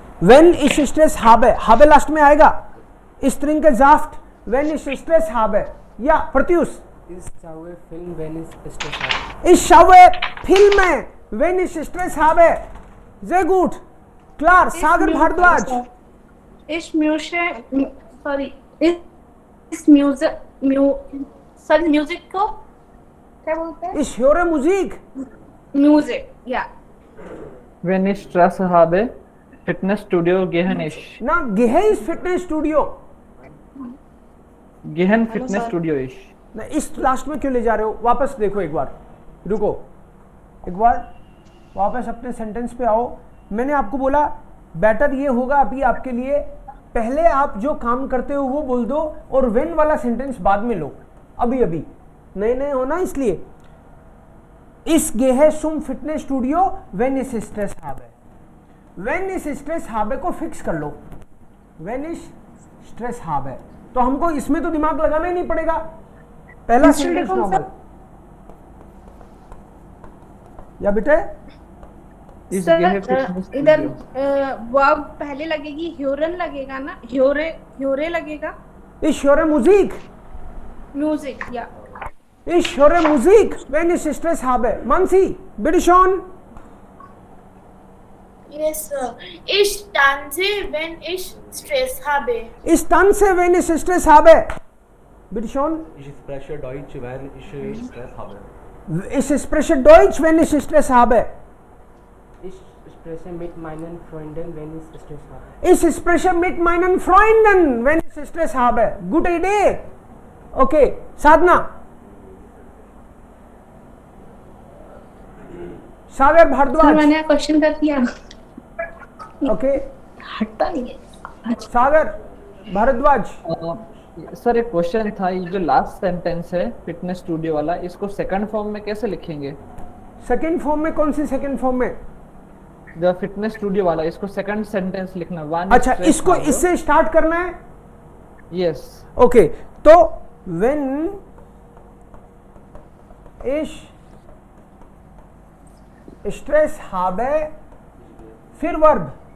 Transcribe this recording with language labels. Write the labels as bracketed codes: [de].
[de] When ich Stress habe, habe [hi] last में आएगा। [de] Strinke Saft, when ich Stress habe। या प्रत्युष। Ich schaue Film wenn ich Stress habe। Ich schaue Filme wenn ich Stress habe। Sehr gut, klar, सागर भारद्वाज। [hi] Ich music को क्या बोलते हैं? [de] Ich höre Musik। [hi] Music, या। [de] Wenn ich Stress habe, Fitnessstudio gehen ich। ना gehe ich Fitnessstudio। Gehen Fitnessstudio ich। [hi] ना इस last में क्यों ले जा रहे हो? वापस देखो एक बार, रुको। एक बार वापस अपने सेंटेंस पे आओ। मैंने आपको बोला बेटर ये होगा अभी आपके लिए, पहले आप जो काम करते हो वो बोल दो और व्हेन वाला सेंटेंस बाद में लो, अभी अभी नए नए हो ना, इसलिए [de] इस गेहे सुम फिटनेस स्टूडियो व्हेन इस स्ट्रेस हावे, [hi] व्हेन इस स्ट्रेस हावे को फिक्स कर लो, व्हेन इस स्ट्रेस हावे, तो हमको इसमें तो दिमाग लगाना ही नहीं पड़ेगा, पहला सेंटेंस नॉर्मल। या बेटे सर इधर वर्ब पहले लगेगी, ह्योरन लगेगा ना, ह्योरे लगेगा। [de] Ich höre Musik. [hi] म्यूजिक या [de] Ich höre Musik, wenn ich Stress habe. Mansi, bitte schon. [en] Yes, sir. [de] Ich tanze, wenn ich Stress habe. Ich tanze, wenn ich Stress habe. Bitte schon. Ich spreche Deutsch, wenn ich Stress habe. Ich spreche Deutsch, wenn ich Stress habe. Ich spreche mit meinen Freunden, wenn ich Stress habe. Ich spreche mit meinen Freunden, wenn ich Stress habe. Gute Idee. Okay, Sadhna. [hi] सागर भारद्वाज। मैंने question कर दिया। Okay, हटता नहीं है। सागर Bhardwaj. Sir एक question था, ये जो लास्ट सेंटेंस है फिटनेस स्टूडियो वाला, इसको सेकंड फॉर्म में कैसे लिखेंगे? सेकंड फॉर्म में? कौन सी सेकंड फॉर्म में? द फिटनेस स्टूडियो वाला, इसको सेकंड सेंटेंस लिखना। अच्छा, इसको इससे स्टार्ट करना है। यस। ओके, तो [de] व्हेन इश स्ट्रेस हाबे, [hi] फिर वर्ब